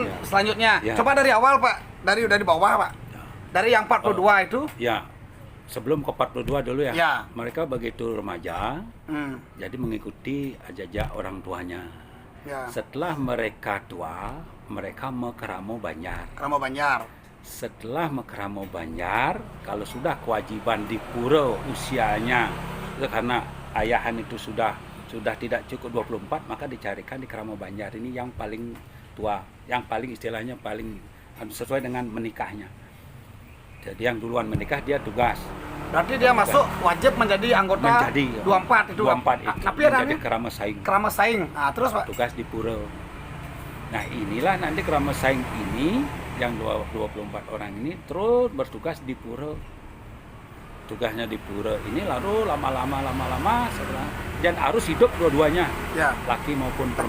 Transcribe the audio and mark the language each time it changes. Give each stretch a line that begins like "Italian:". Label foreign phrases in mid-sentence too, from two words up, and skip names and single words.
Indonesian: Ya. selanjutnya Ya. coba dari awal Pak, dari bawah Pak. Ya. Dari yang 42 itu. Ya. Sebelum ke 42 dulu ya. Ya. Mereka begitu remaja, Hmm. jadi mengikuti jejak orang tuanya. Ya. Setelah mereka tua, mereka mekeramo Banjar. Kerama Banjar. Setelah mekeramo Banjar, kalau sudah kewajiban di pura usianya, itu karena ayahan itu sudah tidak cukup 24, maka dicarikan di Keramo Banjar ini yang paling tua, yang paling istilahnya paling sesuai dengan menikahnya. Jadi yang duluan menikah dia tugas. Berarti dia masuk wajib menjadi anggota 24 itu. 24 itu Tapi menjadi kerama saing. Kerama saing. Nah, terus Pak. Tugas di pura. Nah, inilah nanti kerama saing ini yang 24 orang ini terus bertugas di pura. Tugasnya di pura ini lalu lama-lama setelah dan harus hidup dua-duanya. Ya. Laki maupun perempuan.